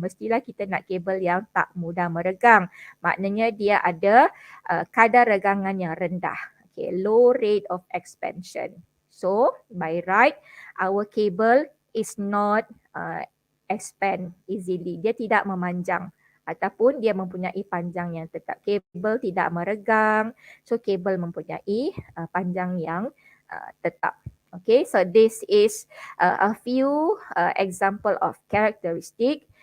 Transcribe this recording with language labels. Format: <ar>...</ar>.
<ms>Mestilah kita nak kabel yang tak mudah meregang. Maknanya dia ada kadar regangan yang rendah.</ms> <en>Okay, low rate of expansion. So by right, our cable is not expand easily.</en> <ms>Dia tidak memanjang. Ataupun dia mempunyai panjang yang tetap. Kabel tidak meregang. So kabel mempunyai panjang yang tetap.</ms> <en>Okay, so this is a few example of characteristic.</en>